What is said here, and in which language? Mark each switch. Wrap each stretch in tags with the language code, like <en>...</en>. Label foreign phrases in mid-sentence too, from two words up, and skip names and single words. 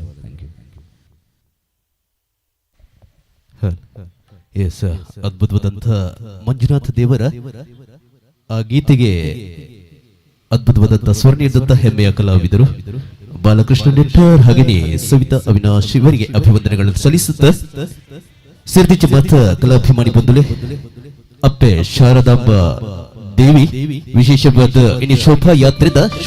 <en>thank you.</en> <kn>ಎಸ್, ಅದ್ಭುತವಾದಂಥ ಮಂಜುನಾಥ ದೇವರ ಆ ಗೀತೆಗೆ ಅದ್ಭುತವಾದಂಥ ಸ್ವರ ನೀಡಿದಂಥ ಹೆಮ್ಮೆಯ ಕಲಾವಿದರು ಬಾಲಕೃಷ್ಣ ನೆಟ್ಟರ್ ಹಾಗೆಯೇ ಸವಿತಾ ಅವಿನಾಶ್ ಇವರಿಗೆ ಅಭಿವಂದನೆಗಳನ್ನು</kn> <tcy>ಸಲ್ಲಿಸುತ್ತಾ ಸಿರ್ದಿಚ್ಚ ಮತ ಕಲಾಭಿಮಾನಿ ಬಂಧುಲೆ ಅಪ್ಪೆ ಶಾರದಾಂಬ ದೇವಿ ವಿಶೇಷವಾದ ಇನ್ನು ಶೋಭಾ ಯಾತ್ರೆದ ಶುಭ</tcy>